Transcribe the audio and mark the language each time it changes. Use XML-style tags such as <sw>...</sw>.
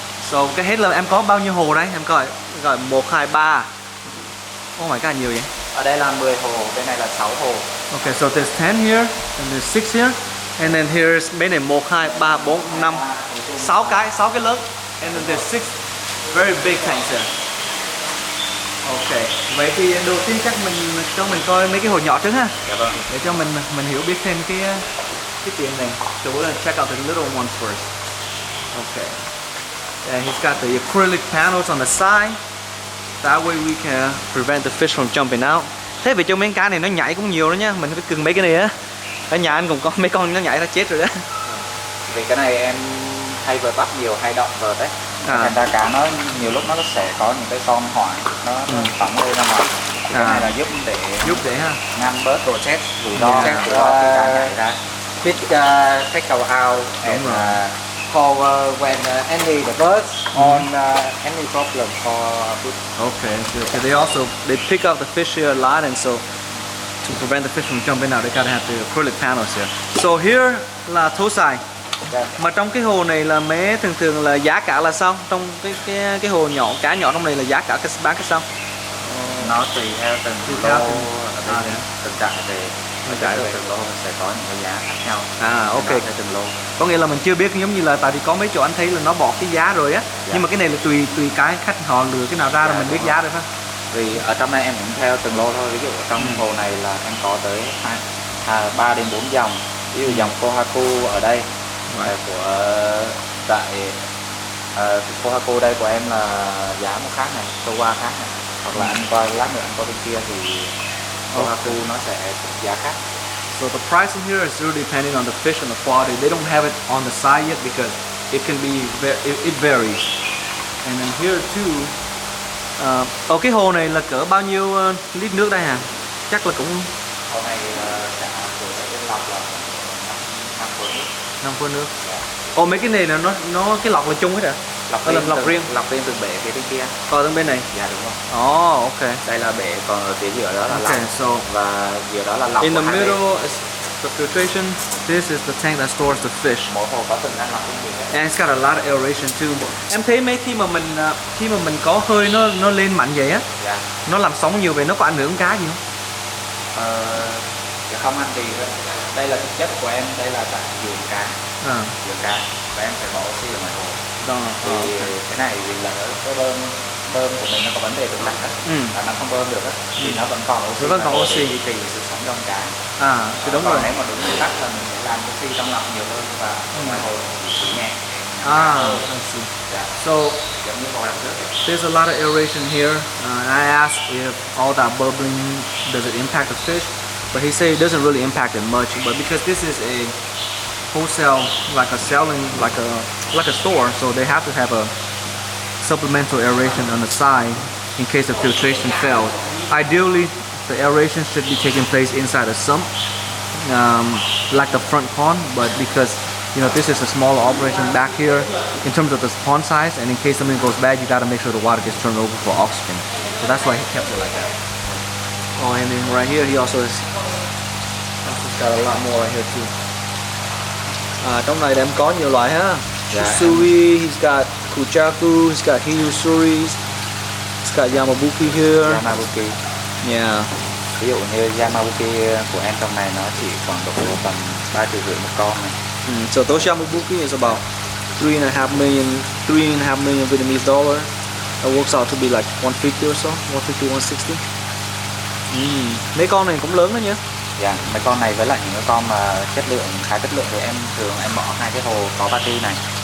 <vi>So cái hết là em có bao nhiêu hồ đấy? Em coi 1, 2, 3.</vi> <en>Oh my god,</en> <vi>nhiều vậy. Ở đây là 10 hồ, bên này là 6 hồ.</vi> <en>Okay, so there's 10 here and there's 6 here. And then here's</en> <vi>bên này 1, 2, 3, 4, 5, 6 cái lớn.</vi> <en>And then there's 6 very big tanks here. Okay.</en> <vi>Vậy thì đầu tiên chắc cho mình coi mấy cái hồ nhỏ trước ha. Dạ vâng. Để cho mình hiểu biết thêm cái tiệm này.</vi> <en>So we're gonna check out the little ones first. Okay. And he's got the acrylic panels on the side. That way we can prevent the fish from jumping out.</en> <vi>Thế vì trong mấy cá này nó nhảy cũng nhiều đó nhá. Mình phải cưng mấy cái này á. Ở nhà anh cũng có mấy con nó nhảy ra chết rồi đó. Vì cái này em hay vợt bắt nhiều, hay động vợt đấy. Thành ra cá nó nhiều lúc nó sẽ có những cái con hoại nó phóng lên ra ngoài. Cái này là giúp để ngăn bớt process rủi ro khi cá nhảy ra.</vi> <en>Fish take out and call when any the birds on any problem for fish. Okay, so they pick up the fish here a lot, and so to prevent the fish from jumping out, they gotta have the acrylic panels here. So here là tosai.</en> <vi>Mà trong cái hồ này là mấy thường là giá cả là sao? Trong cái hồ nhỏ, cá nhỏ trong này là giá cả bán cái sao? Nó tùy theo từng lô, từng trại về từng lô sẽ có những cái giá khác nhau. Ok. Theo từng lô. Có nghĩa là mình chưa biết, giống như là tại vì có mấy chỗ anh thấy là nó bỏ cái giá rồi á. Nhưng mà cái này là tùy cái khách họ lựa cái nào ra rồi mình biết giá rồi phải. Vì ở trong này em cũng theo từng lô thôi. Ví dụ ở trong hồ này là em có tới 3 đến 4 dòng. Ví dụ dòng Kohaku ở đây của tại Kohaku đây của em là giá một khác này, Towa khác này. Hoặc là anh coi lát nữa anh coi bên kia thì Kohaku nó sẽ giá khác.</vi> <en>So the price in here is really depending on the fish and the quality. They don't have it on the side yet because it can be it varies. And then here too.</en> <vi>Cái hồ này là cỡ bao nhiêu lít nước đây hả? Chắc là cũng hồ này cả của cái lọc là 5 phút nước. 5 phút nước. Mấy cái này là nó cái lọc là chung hết hả? lọc riêng. Lọc riêng từng bể phía bên kia. Từng bên này. Dạ đúng rồi.</vi> <en>Oh, okay.</en> <vi>Đây là bể, còn ở phía giữa đó là lọc.</vi> <en>Okay, so</en> <vi>Và giữa đó là lọc.</vi> <en>in the</en> <vi>của hai</vi> <en>middle</en> <vi>bể.</vi> <en>is the filtration. This is the tank that stores the fish.</en> <vi>Mỗi hồ có từng ngăn lọc riêng biệt.</vi> <en>And it's got a lot of aeration too.</en> <vi>Em thấy mấy khi mà mình có hơi nó lên mạnh vậy á, Dạ. nó làm sóng nhiều vậy, nó có ảnh hưởng cá gì không? Dạ không ăn gì hết. Đây là thực chất của em, đây là tại vườn cá. Vườn cá. Và em phải bỏ oxy ở ngoài hồ. Thì cái này vì là cái bơm của mình nó có vấn đề trục lạch á, và nó không bơm được á, thì nó vẫn còn oxy. Nó vẫn còn oxy. Để duy trì sự sống trong cá. Thì đúng còn rồi. nếu mà đúng nguyên tắc là mình sẽ làm oxy trong lọc nhiều hơn và ngoài hồ thì nhẹ.</vi> <en>I see.</en> <vi>Dạ.</vi> <en>So</en> <vi>Giống như hồ đằng trước.</vi> <en>there's a lot of aeration here. And I asked if all that bubbling does it impact the fish, but he said it doesn't really impact it much. But because this is a wholesale, like a selling, like a store, so they have to have a supplemental aeration on the side in case the filtration fails. Ideally, the aeration should be taking place inside a sump, like the front pond, but because this is a smaller operation back here in terms of the pond size, and in case something goes bad, you got to make sure the water gets turned over for oxygen. So that's why he kept it like that. Oh, and then right here he also got a lot more right here too.</en> <vi>Trong này em có nhiều loại ha.</vi> <en>Usuri, he's got Kujaku, he's got Hiyusuris, he's got Yamabuki here. Yamabuki. Yeah.</en> <vi>Ví dụ như Yamabuki của em trong này nó chỉ khoảng độ tầm 3,5 triệu một con này.</vi> <en>So those Yamabuki is about 3.5 million Vietnamese dollar. That works out to be like 150 or so, 150, 160.</en> <vi>Mấy con này cũng lớn đó nhá. Dạ, mấy con này với lại những cái con mà chất lượng khá chất lượng thì em thường bỏ hai cái hồ có pati này.</vi>